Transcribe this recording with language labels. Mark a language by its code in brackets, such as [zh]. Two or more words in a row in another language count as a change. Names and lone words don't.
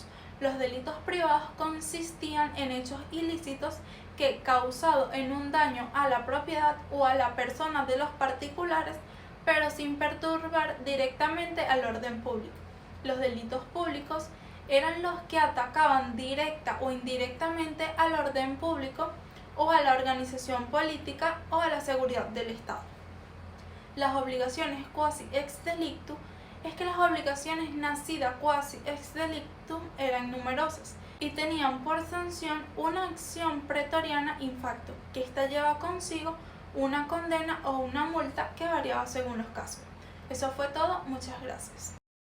[es] Los delitos privados consistían en hechos ilícitos que, causados en un daño a la propiedad o a la persona de los particulares, pero sin perturbar directamente al orden público. Los delitos públicos eran los que atacaban directa o indirectamente al orden público o a la organización política o a la seguridad del Estado. Las obligaciones [la] quasi ex delictu [es] es que las obligaciones nacidas [la] quasi ex delictum [es] eran numerosas y tenían por sanción una acción pretoriana [la] in facto, [es] que ésta lleva consigo una condena o una multa que variaba según los casos. Eso fue todo, muchas gracias.